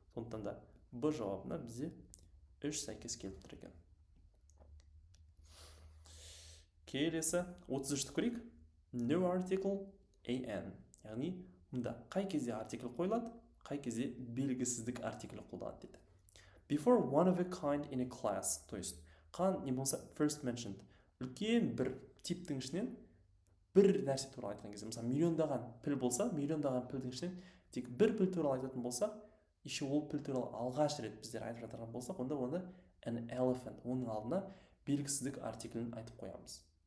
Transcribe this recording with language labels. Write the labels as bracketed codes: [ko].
[kk] Сондықтан да Б жауабына бізде 3 сәйкес келіп тұр екен. Келесі 33-ті көрейік. [en] No article an. [kk] Яғни, мұнда қай кезде артикль қойылады, қай кезде белгісіздік артикль қолданады дейді. [en] Before one of a kind in a class. [ru] То есть, [kk] не болса [en] first mentioned. [kk] Үлкен бір типтің ішінен бір нәрсе туралы айтқан кезде, мысалы, миллиондаған піл болса, миллиондаған пілдің ішінен тек бір піл туралы айтатын болсақ, [ru] еще [kk] ол піл туралы алғаш рет біздер айтып жатырған болсақ, онда [en] an elephant, [kk] оның алдына белгісіздік артиклін айтып қоямыз.